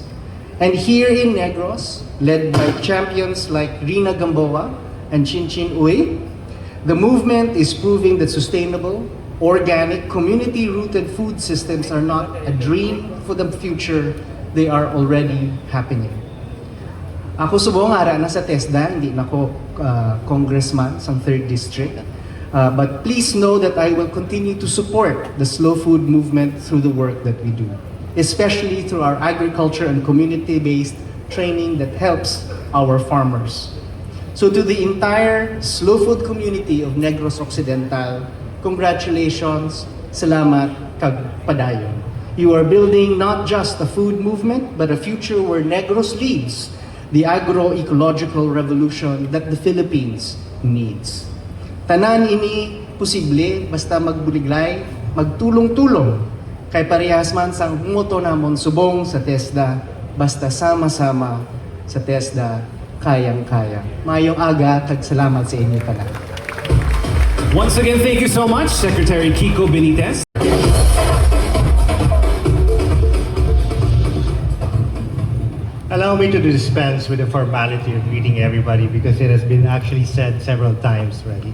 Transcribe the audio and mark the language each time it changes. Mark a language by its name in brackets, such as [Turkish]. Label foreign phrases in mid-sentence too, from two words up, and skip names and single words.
[English] And here in Negros, led by champions like Rina Gamboa and Chinchin Uy, the movement is proving that sustainable, organic, community-rooted food systems are not a dream for the future, they are already happening. [Hiligaynon] Ako subong ara na sa TESDA, hindi na ako congressman sa 3rd District. [English] But please know that I will continue to support the slow food movement through the work that we do, especially through our agriculture and community-based training that helps our farmers. So to the entire slow food community of Negros Occidental, congratulations, [Hiligaynon] salamat, kag padayon. [English] You are building not just a food movement, but a future where Negros leads the agro-ecological revolution that the Philippines needs. [Hiligaynon] Tanan ini posible basta magbuliglay, magtulong-tulong. Kay parehas man sang moto namon subong sa TESDA, [Filipino] basta sama-sama sa TESDA, kayang-kaya. [Hiligaynon] Mayong aga, kag salamat sa inyo tanan. [English] Once again, thank you so much, Secretary Kiko Benitez. Allow me to dispense with the formality of greeting everybody because it has been actually said several times already.